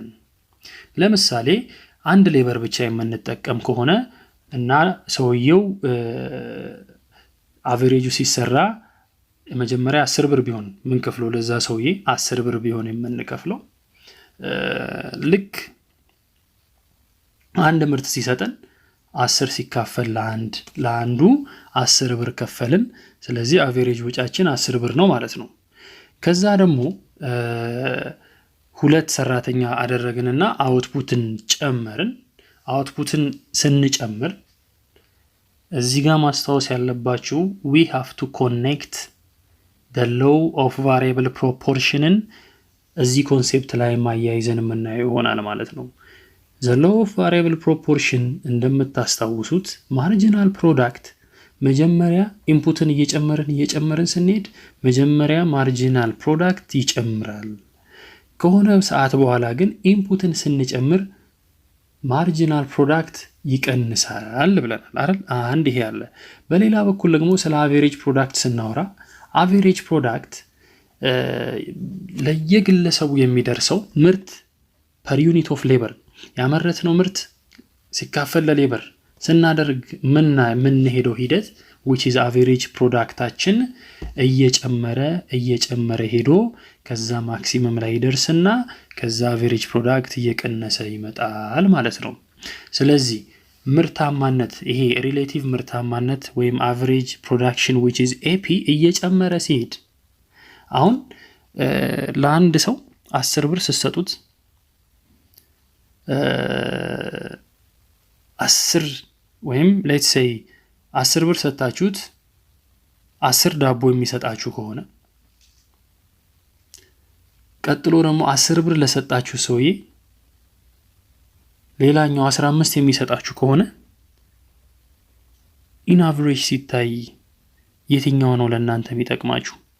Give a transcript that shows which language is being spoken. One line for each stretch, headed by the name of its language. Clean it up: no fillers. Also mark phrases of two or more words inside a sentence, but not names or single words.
Amharic: ለምሳሌ አንድ ሌበር ብቻ የምንጠቀም ከሆነ እና ሰውየው አቨሬጁ ሲሰራ መጀመሪያ 10 ብር ቢሆን ምን ከፍለው ለዛ ሰውዬ 10 ብር ቢሆን የምንከፍለው ልክ አንድ ምርት ሲሰጠን 10 ሲካፈል ለአንዱ 10 ብር ከፈልን። ስለዚህ አቨሬጅ ወጫችን 10 ብር ነው ማለት ነው። ከዛ ደግሞ ሁለት ሰራተኛ አደረግንና አውትፑትን ጨመርን። አውትፑትን ስንጨምር እዚህ ጋር ማስተዋወስ ያለባችሁ
English: we have to connect the law of variable proportion
Amharic: እዚህ ኮንሴፕት ላይ ማያይዘን የምናየው ይሆናል ማለት ነው።
English: the law of variable proportion
Amharic: እንደምታስታውሱት
English: marginal product
Amharic: መጀመሪያ ኢንፑትን እየጨመርን ስንሄድ መጀመሪያ
English: marginal product
Amharic: ይጨምራል። ከሆነ ሰዓት በኋላ ግን ኢንፑትን ስንጨምር
English: marginal product
Amharic: ይቀንሳል ብለናል አይደል? አንድ ይሄ አለ። በሌላ በኩል ደግሞ ስለ
English: average product
Amharic: ስናወራ
English: average product
Amharic: ለየግለሰቡ የሚደርሰው ምርት
English: per unit of labor
Amharic: ያመረትነው ምርት ሲካፈል ለሌበር ስናደርግ ምን ሄደው ሂደት
English: which is average productአችን
Amharic: እየጨመረ ሄዶ ከዛ ማክሲመም ላይ ይደርስና ከዛ
English: average product
Amharic: እየቀነሰ ይመጣል ማለት ነው። ስለዚህ ምርታማነት ይሄ relative ምርታማነት ወይም
English: average production which is AP
Amharic: እየጨመረ ሲሄድ አሁን ለአንድ ሰው 10 ብር ሰሰጡት 10 ወይም
English: let's say
Amharic: 10 ብር ሰጣችሁት 10 ዳቦ የሚሰጣችሁ ከሆነ ቀጥሎ ደግሞ 10 ብር ለሰጣችሁ ሰውዬ ሌላኛው 15 የሚሰጣችሁ ከሆነ
English: in average
Amharic: ሲታይ የትኛው ነው ለእናንተ የሚጠቅማችሁ?